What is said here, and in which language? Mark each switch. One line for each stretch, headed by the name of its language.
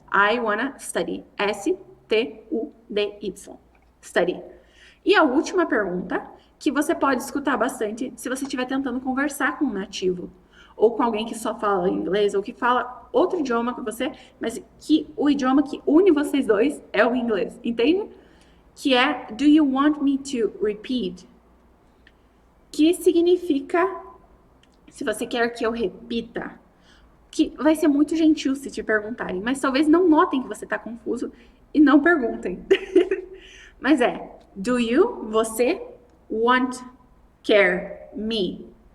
English: I wanna study. S-T-U-D-Y. Study.
Portuguese: E a última pergunta, que você pode escutar bastante se você estiver tentando conversar com um nativo, ou com alguém que só fala inglês, ou que fala outro idioma que você, mas que o idioma que une vocês dois é o inglês, entende? Que é,
English: do you want me to repeat?
Portuguese: Que significa, se você quer que eu repita, que vai ser muito gentil se te perguntarem, mas talvez não notem que você está confuso e não perguntem. Mas é,
English: do you,
Portuguese: você, want, quer, me.